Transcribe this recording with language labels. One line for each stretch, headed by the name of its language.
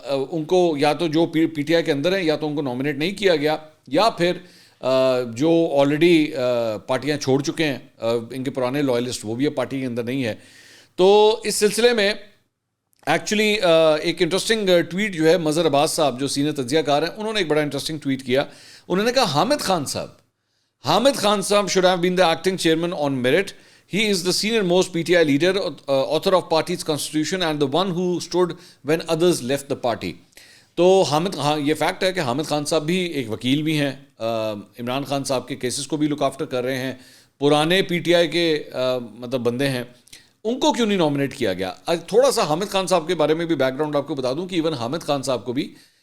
Urdu: ان کو یا تو جو پی ٹی آئی کے اندر ہیں یا تو ان کو نامنیٹ نہیں کیا گیا یا پھر جو آلریڈی پارٹیاں چھوڑ چکے ہیں، ان کے پرانے لائلسٹ وہ بھی اب پارٹی کے اندر نہیں ہے۔ تو اس سلسلے میں ایکچولی ایک انٹرسٹنگ ٹویٹ جو ہے مظہر عباس صاحب جو سینئر تجزیہ کار ہیں، انہوں نے ایک بڑا انٹرسٹنگ ٹویٹ کیا۔ انہوں نے کہا حامد خان صاحب
English: should have been the acting chairman on merit. He is the senior most PTI leader, author of party's constitution and the one who stood when others left the party.
Urdu: تو یہ fact ہے کہ حامد خان صاحب بھی ایک وکیل بھی ہیں، عمران خان صاحب کے کیسز کو بھی لک آفٹر کر رہے ہیں، پرانے پی ٹی آئی کے مطلب بندے ہیں، ان کو کیوں نہیں نامنیٹ کیا گیا؟ تھوڑا سا حامد خان صاحب کے بارے میں بھی بیک گراؤنڈ آپ کو بتا دوں کہ ایون حامد خان صاحب کو بھی